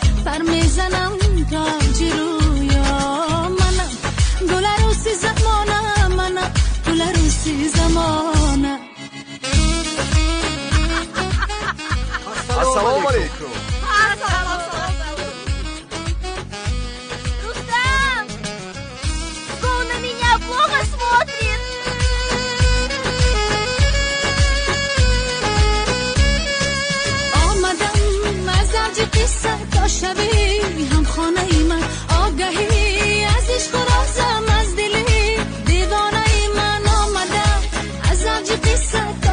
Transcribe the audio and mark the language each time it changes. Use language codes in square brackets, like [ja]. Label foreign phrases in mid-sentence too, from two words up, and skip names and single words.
[fa] پر میزنم تاج رویا منم گل عروس زمانه منم گل عروس زمانه [ar] السلام علیکم. [ru] Рустам! Он на меня плохо смотрит! [fa] آمدم از اوج قصه تا شبی هم خانه ای من آگهی از عشق و رازم از دلی دیوانه ای من آمدم از اوج قصه تا